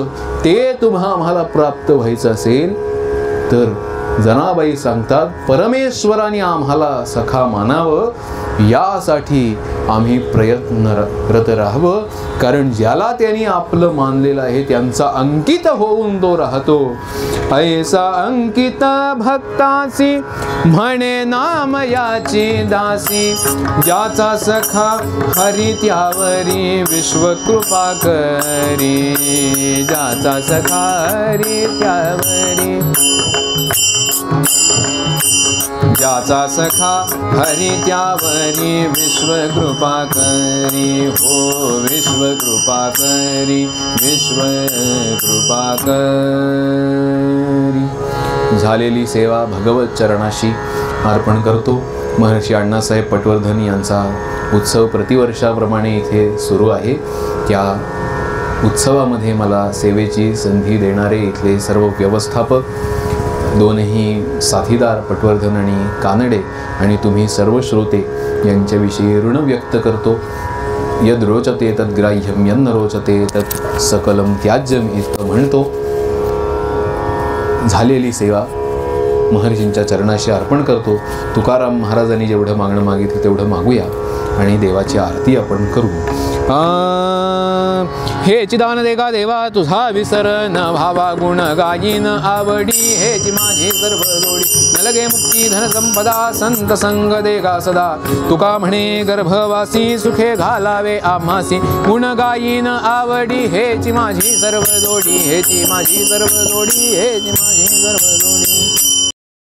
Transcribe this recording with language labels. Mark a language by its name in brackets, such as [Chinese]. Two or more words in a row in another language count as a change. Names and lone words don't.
[Marathi] ते आम्हाला प्राप्त व्हायचं असेल तर जनाबाई सांगतात, परमेश्वराने आम्हाला सखा मानावं यासाठी आम्ही प्रयत्नरत राहावं. कारण ज्याला त्यांनी आपलं मानलेलं आहे त्यांचा अंकित होऊन तो राहतो. ऐसा अंकित भक्तासी म्हणे नाम याची दासी, ज्याचा सखा हरी त्यावरी विश्व कृपा करी, ज्याचा सखा हरी त्यावरी, ज्याचा सखा हरी त्यावरी विश्व कृपा करी, हो विश्व कृपा करी, विश्व कृपा करी. झालेली सेवा भगवत चरणाशी अर्पण करतो. महर्षी अण्णासाहेब पटवर्धन यांचा उत्सव प्रतिवर्षाप्रमाणे इथे सुरू आहे. त्या उत्सवामध्ये मला सेवेची संधी देणारे इथले सर्व व्यवस्थापक, दोनही साथीदार पटवर्धन आणि कानडे आणि तुम्ही सर्व श्रोते यांच्याविषयी ऋण व्यक्त करतो. [Sanskrit] यद रोचते तद ग्राह्यम, यन्न रोचते तत् सकलम त्याज्यम [Marathi] इतकं म्हणतो. झालेली सेवा महर्षींच्या चरणाशी अर्पण करतो. तुकाराम महाराजांनी जेवढं मागणं मागितलं तेवढं मागूया आणि देवाची आरती आपण करू. हे चिदान देगा देवा तुझा विसर न भावा, गुण गायीन आवडी हेची माझी सर्व जोडी. न लगे मुक्ती धन संपदा, संत संग देगा सदा. तुका म्हणे गर्भवासी सुखे घालावे आम्हासी, गुण गायीन आवडी हेची माझी सर्व जोडी, हेची माझी सर्व जोडी, हेची माझी सर्व जोडी.